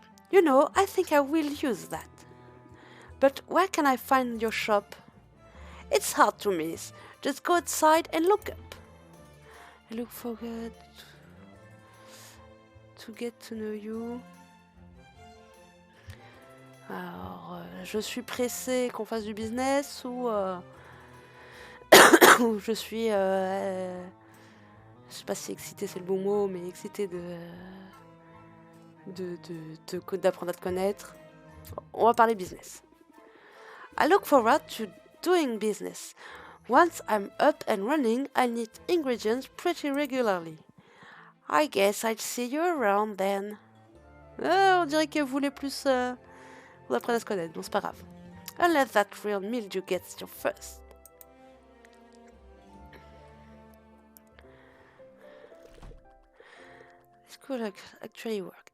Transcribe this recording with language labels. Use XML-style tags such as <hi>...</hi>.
<en>You know, I think I will use that. But where can I find your shop? It's hard to miss. Just go outside and look up. I look forward to get to know you.</en> <fr>Alors, je suis pressée qu'on fasse du business ou ou je suis, je sais pas si excitée c'est le bon mot, mais excitée d'apprendre à te connaître. On va parler business.</fr> <en>I look forward to doing business. Once I'm up and running, I need ingredients pretty regularly. I guess I'll see you around then.</en> <fr>On dirait que vous voulez plus... vous apprendre à se connaître, bon c'est pas grave.</fr> <en>Unless that real mildew gets you first. This could actually work.</en>